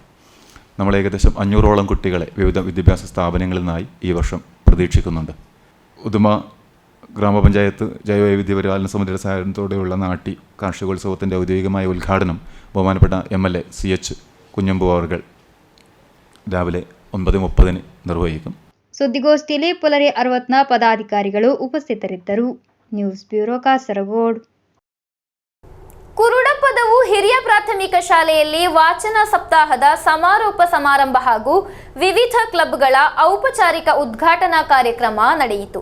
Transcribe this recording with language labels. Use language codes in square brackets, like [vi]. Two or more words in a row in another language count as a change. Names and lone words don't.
[ml] നമ്മൾ ഏകദേശം 500ഓളം കുട്ടികളെ വിവിധ വിദ്യാഭ്യാസ സ്ഥാപനങ്ങളിൽ നിന്നായി ഈ വർഷം പ്രതീക്ഷിക്കുന്നുണ്ട്. ഉദുമ ഗ്രാമപഞ്ചായത്ത് ജൈവവൈവിധ്യ പരിപാലന സമിതിയുടെ സഹായത്തോടെയുള്ള നാട്ടി കാർഷികോത്സവത്തിൻ്റെ ഔദ്യോഗികമായ ഉദ്ഘാടനം ബഹുമാനപ്പെട്ട MLA CH കുഞ്ഞമ്പു അവർ രാവിലെ 9:30 നിർവഹിക്കും. [kn] ಸುದ್ದಿಗೋಷ್ಠಿಯಲ್ಲಿ ಪುಲರಿ 60ನ ಪದಾಧಿಕಾರಿಗಳು ಉಪಸ್ಥಿತರಿದ್ದರು. ನ್ಯೂಸ್ ಬ್ಯೂರೋ ಕಾಸರಗೋಡು. ಕುರುಡಪದವು ಹಿರಿಯ ಪ್ರಾಥಮಿಕ ಶಾಲೆಯಲ್ಲಿ ವಾಚನ ಸಪ್ತಾಹದ ಸಮಾರೋಪ ಸಮಾರಂಭ ಹಾಗೂ ವಿವಿಧ ಕ್ಲಬ್ಗಳ ಔಪಚಾರಿಕ ಉದ್ಘಾಟನಾ ಕಾರ್ಯಕ್ರಮ ನಡೆಯಿತು.